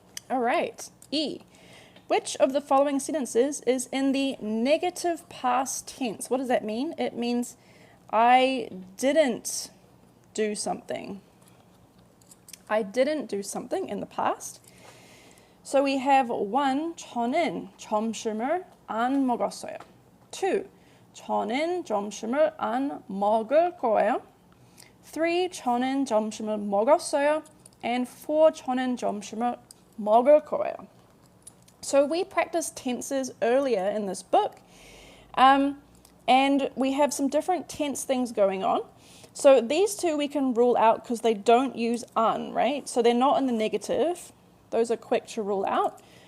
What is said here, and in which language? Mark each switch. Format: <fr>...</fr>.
<en>All right, E. Which of the following sentences is in the negative past tense? What does that mean? It means I didn't do something. I didn't do something in the past. So we have 1.</en> <ko>저는 점심을 안 먹었어요.</ko> <en>2.</en> <ko>저는 점심을 안 먹을 거예요. 3. 저는 점심을 먹었어요.</ko> <en>And 4.</en> <ko>저는 점심을 먹을 거예요.</ko> <en>So we practiced tenses earlier in this book, and we have some different tense things going on. So these two we can rule out because they don't use an, right? So they're not in the negative. Those are quick to rule out.</en>